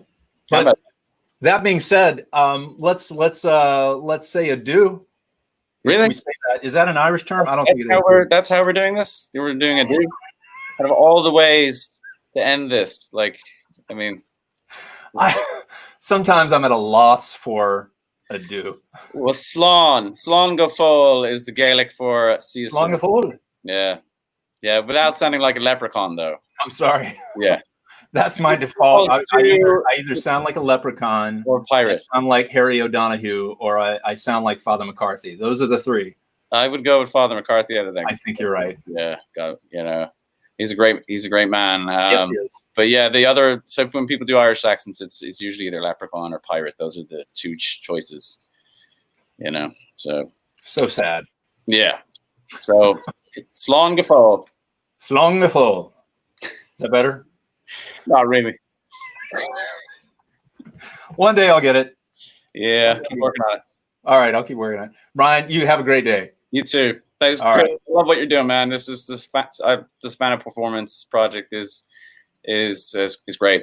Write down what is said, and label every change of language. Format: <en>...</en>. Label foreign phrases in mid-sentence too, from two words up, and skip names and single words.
<en>But that being said, let's say adieu. Really? We say that. Is that an Irish term? I don't think it is. That's how we're doing this. We're doing adieu. Out of all the ways to end this, sometimes I'm at a loss for adieu. Well,</en> <ga>Slán go fóill</ga> <en>is the Gaelic for see you soon.</en> <ga>Slán go fóill.</ga> <en>Yeah, without sounding like a leprechaun, though. I'm sorry. Yeah. That's my default. I either sound like a leprechaun or a pirate. I sound like Harry O'Donoghue, or I sound like Father McCarthy. Those are the 3. I would go with Father McCarthy. I think you're right. Yeah, he's a great man. Yes, he is. But yeah, the other, so when people do Irish accents, it's usually either leprechaun or pirate. Those are the 2 choices. So sad. Yeah. So</en> <ga>Slán go fóill. Slán go fóill.</ga> <en>Is that better? Not really. One day I'll get it. Yeah, keep working on it. All right, I'll keep working on it. Brian, you have a great day. You too. Thanks. All right. I love what you're doing, man. This is the Savannah Performance Project is great.</en>